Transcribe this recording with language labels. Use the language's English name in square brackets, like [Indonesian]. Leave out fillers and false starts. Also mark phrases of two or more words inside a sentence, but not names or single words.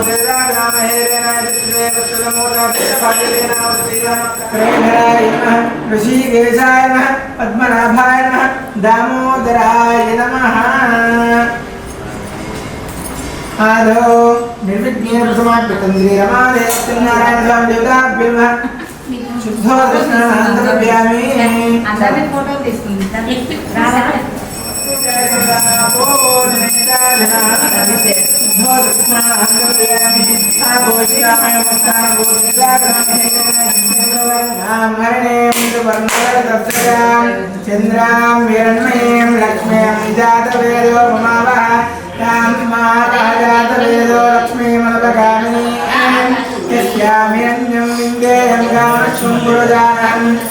[Sanskrit] भोजनाय नमः ऋषिकेशाय नमः पद्मनाभाय नमः दामोदराय नमः आदौ निर्विघ्नेन प्रथमार्पितं श्रीरमादेव नारायण स्वामी देवताभ्यो नमः शुद्धोदर्शनां समर्पयामि [Telugu] అందరినీ ఫోటో తీసుకుంది [Sanskrit] चंद्रां हिरण्मयीं लक्ष्मीं जातवेदो ममावः तां महाजातवेदो लक्ष्मीमनवगामिनीं यस्यां हिरण्यं विन्देयं गामश्वं गुरुजानम्